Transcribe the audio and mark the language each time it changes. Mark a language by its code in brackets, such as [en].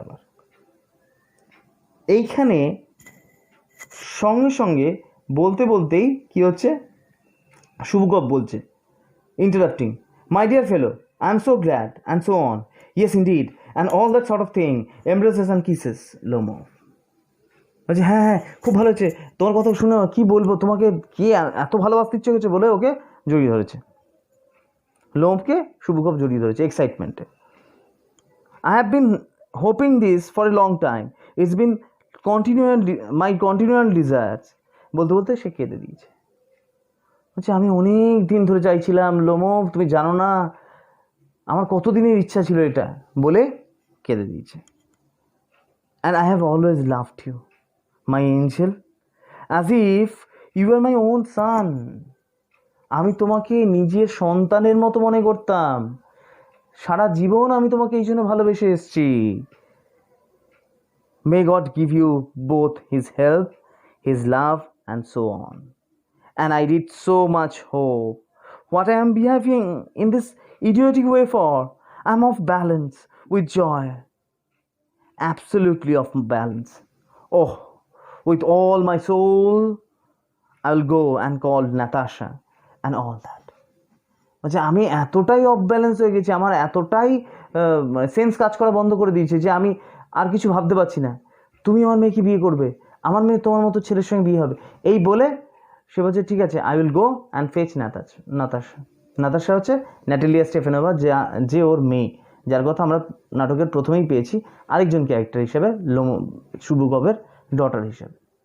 [bn] আবার এইখানে সঙ্গে সঙ্গে বলতেই কি হচ্ছে, শুভকপ বলছে, [en] Interrupting, my dear fellow, I am so glad and so on, yes indeed, and all that sort of thing, এমব্রেসেস and kisses. [bn] Lomov বলছে, হ্যাঁ, খুব ভালো হচ্ছে, তোমার কথা শুনে কি বলবো, তোমাকে কে এত ভালোবাসতে ইচ্ছে হচ্ছে, বলে ওকে জড়িয়ে ধরেছে। লোমভকে শুভকপ জড়িয়ে ধরেছে এক্সাইটমেন্টে। [en] I have been hoping this for a long time. It's been my continual desires. [bn] বলতে সে কেঁদে দিয়েছে। বলছে, আমি অনেক দিন ধরে চাইছিলাম লোমভ, তুমি জানো না আমার কতদিনের ইচ্ছা ছিল এটা, বলে কেঁদে দিয়েছে। [en] And I have always loved you, my angel, as if you were my own son. [bn] আমি তোমাকে নিজের সন্তানের মতো মনে করতাম, সারা জীবন আমি তোমাকে এই জন্য ভালোবেসে এসেছি। [en] May God give you both His help, His love, and so on. And I did so much hope. What I am behaving in this idiotic way for, I am off balance with joy. Absolutely off balance. Oh, with all my soul, I will go and call Natasha and all that. [bn] আচ্ছা, আমি এতটাই of balance হয়ে গেছি, আমার এতটাই sense কাজ করা বন্ধ করে দিয়েছে যে আমি আর কিছু ভাবতে পারছি না। তুমি আমার মেয়েকে বিয়ে করবে, আমার মেয়ে তোমার মতো ছেলের সঙ্গে বিয়ে হবে, এই বলে সে বলছে, ঠিক আছে, [en] I will go and fetch [bn] Natasha হচ্ছে ন্যাটালিয়া স্টেফানোভা, যে ওর মেয়ে, যার কথা আমরা নাটকের প্রথমেই পেয়েছি আরেকজন ক্যারেক্টার হিসেবে, শুভকপের ডটার হিসেবে।